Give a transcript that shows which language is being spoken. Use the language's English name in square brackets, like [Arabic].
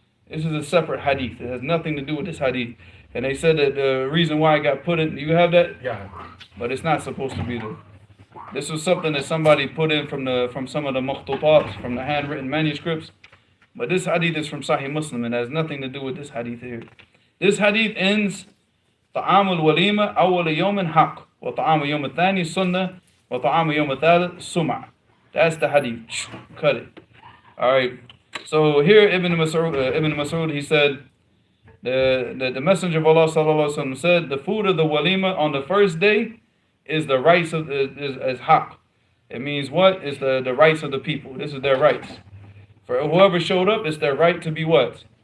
[English] This is a separate hadith. It has nothing to do with this hadith. And they said that the reason why it got put in, you have that? Yeah. But it's not supposed to be there. This was something that somebody put in from some of the makhtutat, from the handwritten manuscripts. But this hadith is from Sahih Muslim and has nothing to do with this hadith here. This hadith ends [Arabic] طعام الوليمة أول يوم حق وطعام يوم الثاني سنة وطعام يوم الثالث سمع. [English] That's the hadith. Cut it. Alright. So here Ibn Mas'ud he said the Messenger of Allah sallallahu alaihi wasallam said the food of the walima on the first day is the rights of is haq. It means what? Is the rights of the people. This is their rights. For whoever showed up, it's their right to be what?